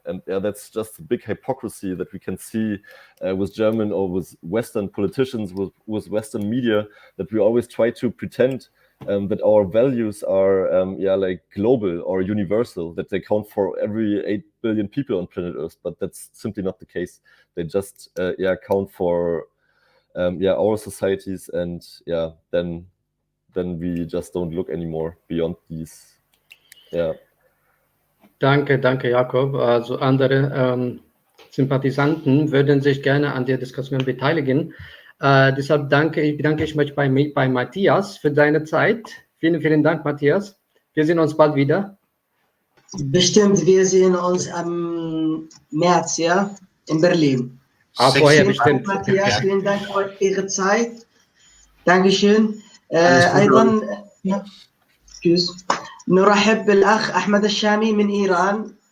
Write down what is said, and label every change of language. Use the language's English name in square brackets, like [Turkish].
[English] And that's just a big hypocrisy that we can see with German or with Western politicians, with Western media, that we always try to pretend that our values are like global or universal, that they count for every 8 billion people on planet Earth, but that's simply not the case. They just count for our societies, and then we just don't look anymore beyond these. [German] Danke, Jakob. Also andere Sympathisanten würden sich gerne an der Diskussion beteiligen. Deshalb bedanke ich mich bei Matthias für deine Zeit. Vielen, vielen Dank, Matthias. Wir sehen uns bald wieder. Bestimmt, wir sehen uns am März, in Berlin. Vorher bestimmt. Matthias, vielen Dank für Ihre Zeit. Dankeschön. [Arabic] أيضا نرحب بالأخ أحمد الشامي من إيران.